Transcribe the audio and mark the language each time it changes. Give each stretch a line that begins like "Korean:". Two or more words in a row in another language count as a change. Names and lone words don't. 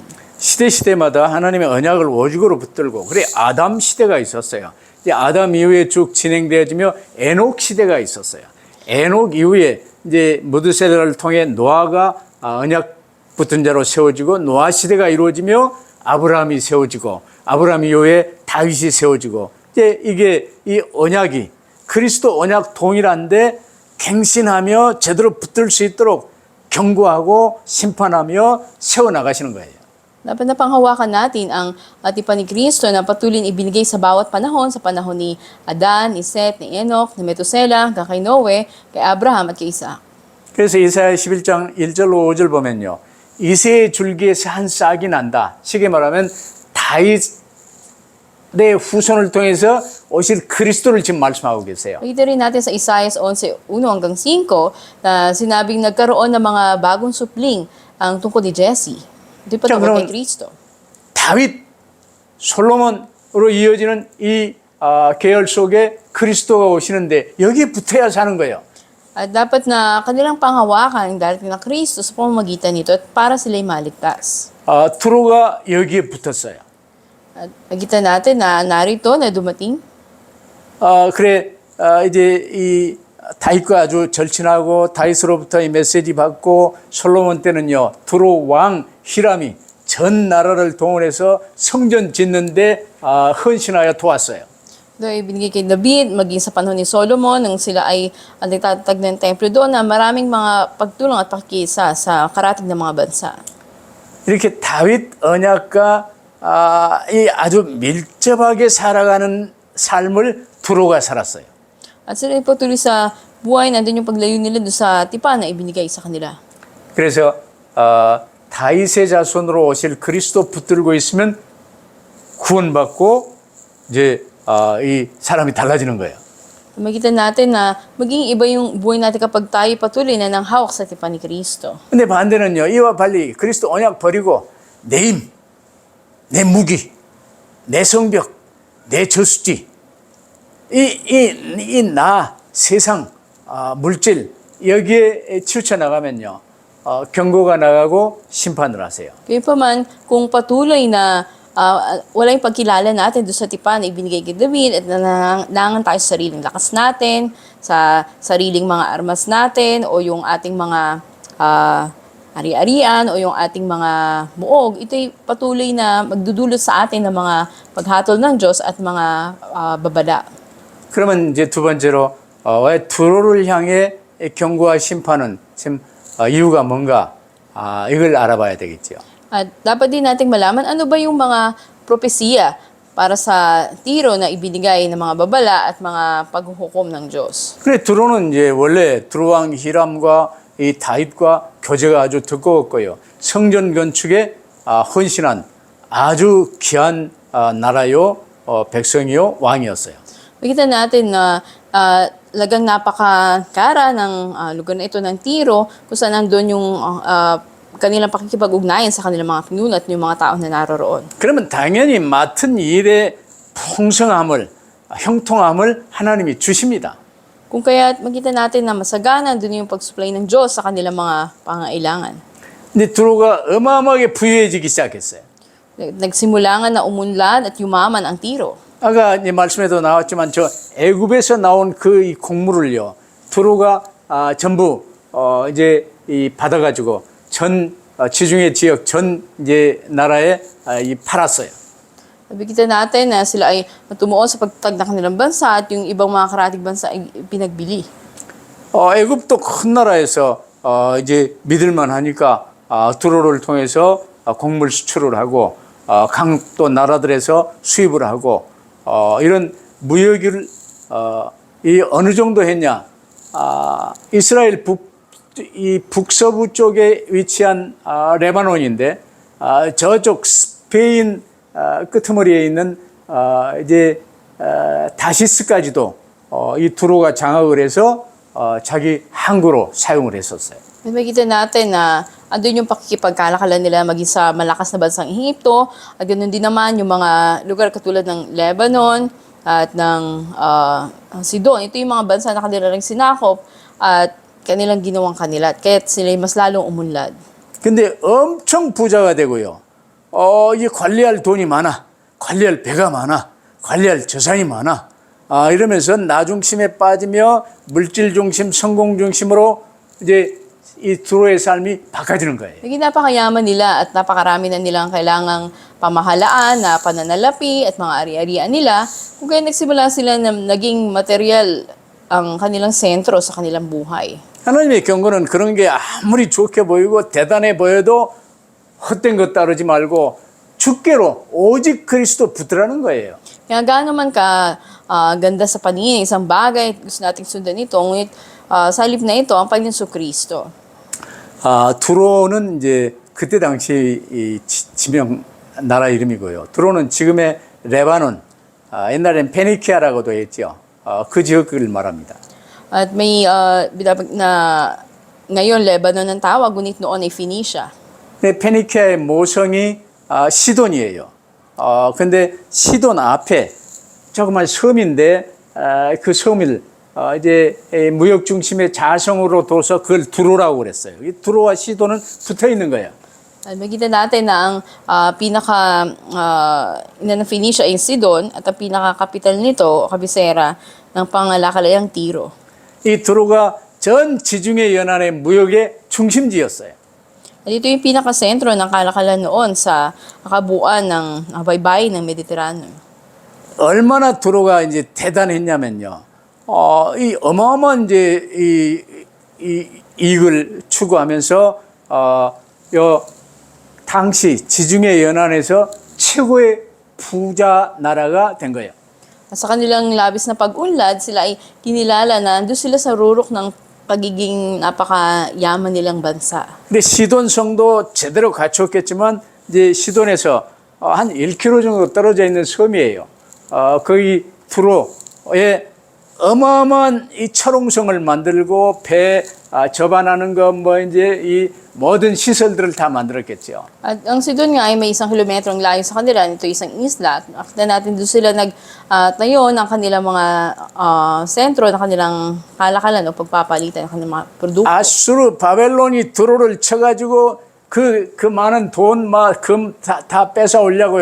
Korean: 시대마다 하나님의 언약을 오직으로 붙들고 그래 아담 시대가 있었어요. 이제 아담 이후에 쭉 진행되어지며 에녹 시대가 있었어요. 에녹 이후에 이제 무드셀라를 통해 노아가 언약 붙은 자로 세워지고 노아 시대가 이루어지며 아브라함이 세워지고 아브라함 이후에 다윗이 세워지고 이제 이게 이 언약이 그리스도 언약 동일한데 갱신하며 제대로 붙들 수 있도록 경고하고 심판하며 세워나가시는 거예요.
Filipino: Dapat na panghawakan natin ang tipan ni Kristo na patuloy na ibinigay sa bawat panahon, sa panahon ni Adan, ni Seth, ni Enoch, ni Metusela, kay Noe, kay Abraham at kay Isaac.
Korean: 그래서 이사야 11장 1절 5절 보면요. 이새의 줄기에서 한 싹이 난다. 쉽게 말하면 다윗의 후손을 통해서 오실 그리스도를 지금 말씀하고 계세요.
Filipino: Makita rin natin sa Isaiah 11:1-5 na sinabing nagkaroon ng mga bagong supling ang tungkol ni Jesse. Ito pa
Korean: 자,
Filipino: tungkol
Korean: 그럼
Filipino: kay Kristo.
Korean: 다윗, 솔로몬으로 이어지는 이 계열 속에 그리스도가 오시는데 여기에 붙어야 사는 거예요.
Filipino: At dapat na kanilang panghawakan ang darating na Kristo sa pamamagitan nito at para sila'y maligtas.
Korean: 두로가 여기에 붙었어요.
Filipino: At nakita natin na narito na dumating.
Korean: 그래 이제 이 다윗과 아주 절친하고 다윗으로부터 이 메시지 받고 솔로몬 때는요 두로 왕 히람이 전 나라를 동원해서 성전 짓는데 헌신하여 도왔어요.
Filipino: Ito ay binigay kay David, maging sa panahon ni Solomon, nang sila ay nagtatag ng templo doon na maraming mga pagtulong at pakikisa sa karatig ng mga bansa.
Korean: 이렇게 다윗 언약과 이 아주 밀접하게 살아가는 삶을 두로가 살았어요.
Filipino: At sila ay patuloy sa buhay, nandun yung paglayo nila doon sa tipan na ibinigay sa kanila.
Korean: 그래서 다윗의 자손으로 오실 그리스도 붙들고 있으면 구원받고 이제 이 사람이 달라지는 거예요.
Filipino: Makita natin na maging iba yung buhay natin kapag tayo patuloy na nang hawak sa tipan ni Kristo.
Korean: 근데 반대는요. 이와 달리 그리스도 언약 버리고 내 힘, 내 무기, 내 성벽, 내 저수지 나 세상 물질 여기에 치우쳐 나가면요. 경고가 나가고 심판을 하세요.
Filipino: Kaya pa man, kung patuloy na wala yung pagkilala natin doon sa tipan na ibinigay kay David at nanangan tayo sa sariling lakas natin, sa sariling mga armas natin, o yung ating mga ari-arian, o yung ating mga muog, ito'y patuloy na magdudulot sa atin ng mga paghatol ng Diyos at mga babala.
Korean: 그러면 이제 두 번째로 왜 두로를 향해 경고와 심판은 지금 이유가 뭔가 이걸 알아봐야 되겠죠.
Filipino: At dapat din nating malaman ano ba yung mga propesiya para sa Tiro na ibinigay ng mga babala at mga paghuhukom ng Diyos.
Korean: 그래 두로는 이제 원래 두로왕 히람과 이 다윗과 교제가 아주 두꺼웠고요. 성전 건축에 헌신한 아주 귀한 나라요, 백성이요, 왕이었어요.
Filipino: Makita natin na lagang napakakara ng lugar na ito ng Tiro kung saan nandun yung kanilang pakikipag-ugnayan sa kanilang mga pinuno at yung mga tao na naroroon.
Korean: 그러면 당연히 맡은 일의 풍성함을, 형통함을 하나님이 주십니다.
Filipino: Kung kaya makita natin na masagana doon yung pag-supply ng Diyos sa kanilang mga pangailangan.
Korean: 근데 두로가 어마어마하게 부유해지기 시작했어요.
Filipino: Nagsimula nga na umunlad at yumaman ang Tiro.
Korean: 아까 이제 말씀에도 나왔지만 저 애굽에서 나온 그 이 곡물을요 두로가 전부 이제 이 받아가지고 전 지중해 지역 전 이제 나라에 팔았어요.
Filipino: Nakikita natin na sila ay tumuon sa pagtatag ng kanilang bansa at yung ibang mga karatig bansa ay pinagbili.
Korean: 애굽도 큰 나라에서 이제 믿을만 하니까 두로를 통해서 곡물 수출을 하고 강도 나라들에서 수입을 하고 이런 무역을 이 어느 정도 했냐? 이스라엘 이 북서부 쪽에 위치한 레바논인데 저쪽 스페인 끄트머리에 있는 이제 다시스까지도 이 두로가 장악을 해서 자기 항구로 사용을 했었어요.
Filipino: Makikita natin na andun yung pakikipagkalakalan nila maging sa malakas na bansang Ehipto at ganoon din naman yung mga lugar katulad ng Lebanon at ng Sidon. Ito yung mga bansa na kanila ring sinakop at kanilang ginawang kanila at kaya sila mas lalong umunlad.
Korean: 근데 엄청 부자가 되고요. 이 관리할 돈이 많아. 관리할 배가 많아. 관리할 재산이 많아. 이러면서 나 중심에 빠지며 물질 중심, 성공 중심으로 이제 이 두로의 삶이 바꿔지는 거예요.
Filipino: Naging napakayaman nila at napakarami na nilang kailangang pamahalaan na pananalapi at mga ari-arian nila. Kung kaya nagsimula sila na naging material ang kanilang sentro sa kanilang buhay.
Korean: 하나님의 경고는 그런 게 아무리 좋게 보이고 대단해 보여도 헛된 것 따르지 말고 주께로 오직 그리스도 붙으라는 거예요.
Filipino: Kaya gaano man ka ganda sa paningin, isang bagay, gusto nating sundan ito, ngunit sa halip na ito, ang Panginoon Kristo.
Korean: 두로는 이제 그때 당시 이 지명 나라 이름이고요. 드로는 지금의 레바논, 옛날엔 페니키아라고도 했죠. 그 지역을 말합니다.
Filipino: At may binabag na ngayon Lebanon ang tawag, ngunit noon ay Phoenicia.
Korean: 근데 페니키아의 모성이 시돈이에요. 근데 시돈 앞에 조그만 섬인데 그 섬을 이제 무역 중심의 자성으로 둬서 그걸 두로라고 그랬어요. 이 두로와 시돈은 붙어 있는 거예요.
Filipino: At makita natin na ang ng Phoenicia ay Sidon at ang pinaka-kapital nito o kabisera ng pangalacalayang Tiro.
Korean: 이 두로가 전 지중해 연안의 무역의 중심지였어요.
Filipino: At ito yung pinaka-sentro ng kalakalan noon sa kabuuan ng baybayin ng Mediterranean.
Korean: 얼마나 두로가 이제 대단했냐면요. 이 어마어마한 이제 이익을 추구하면서 요 당시 지중해 연안에서 최고의 부자 나라가 된 거예요.
Filipino: At sa kanilang labis na pag-unlad, sila ay kinilala na doon sila sa rurok ng pagiging napakayaman nilang bansa.
Korean: 근데 시돈성도 제대로 갖췄겠지만 이제 시돈에서 한 1km 정도 떨어져 있는 섬이에요. 거기 두로에 어마어마한 이 철옹성을 만들고 배 접안하는 거 뭐 이제 이 모든 시설들을 다 만들었겠죠.
Filipino: At ang Sidon nga ay may 1 kilometrong layo sa kanila. Ito isang isla. Nakita natin doon sila nagtayo ng kanilang mga sentro ng kanilang kalakalan o pagpapalitan ng kanilang mga produkto.
Korean: 아수르 바벨론이 두로를 쳐가지고 그 많은 돈, 금 다 뺏어 오려고요.